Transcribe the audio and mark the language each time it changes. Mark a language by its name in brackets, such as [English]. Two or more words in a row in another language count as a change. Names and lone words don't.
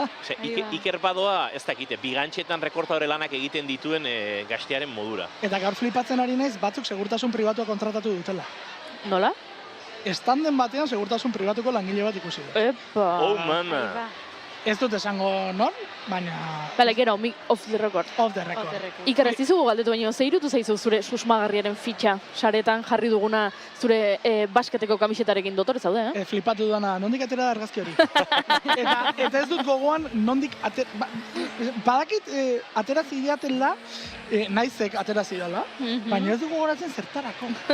[Basque] Iker badoa, ez dakite, bigantxetan rekortadore lanak egiten dituen gaztearen modura. Eta gaur flipatzen ari naiz, batzuk segurtasun pribatua kontratatu dutela. Nola? Estanden batean segurtasun pribatuko langile bat ikusi dut. Epa! Oh, mana! Ez dut esango non, baina... Bale, gero, [English] off the record. Off the record. [Basque] Iker, ez dizugu galdetu baino, ze irutu zaizu zure susmagarriaren fitxa, saretan jarri duguna zure basketeko kamisetarekin dotore zaude, Flipatu dudana, nondik atera da argazki hori. Eta ez dut gogoan, nondik badakit atera zideatela, naizek atera zidala, baina ez dut gogoratzen zertarako.